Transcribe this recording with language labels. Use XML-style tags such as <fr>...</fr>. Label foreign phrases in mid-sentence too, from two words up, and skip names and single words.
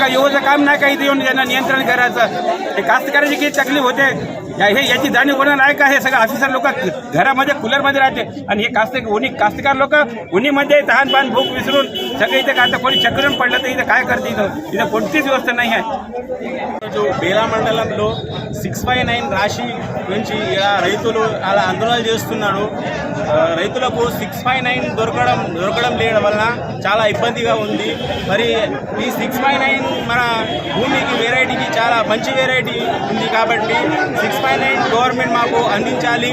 <mr>योगाचं काम नाही का इथं येऊन त्यांना नियंत्रण करायचं? हे कास्तकाराची किती तकलीफ होते याची जाणीव कोणाला आहे का? हे सगळं ऑफिसर लोक घरामध्ये कूलरमध्ये राहते आणि हे कास्तकार लोक उन्हीमध्ये तहानपान भूक विसरून सगळे इथे काय कोणी चक्रून पडलं तर इथं काय करते? इथं कोणतीच व्यवस्था नाही आहे.</mr> <te>బేలా మండలంలో 659 రాశి గురించి ఇలా రైతులు అలా ఆందోళన చేస్తున్నారు. రైతులకు 659 దొరకడం లేడం వలన చాలా ఇబ్బందిగా ఉంది. మరి ఈ 659 మన భూమికి వెరైటీకి చాలా మంచి వెరైటీ ఉంది కాబట్టి 659 గవర్నమెంట్ మాకు అందించాలి.</te>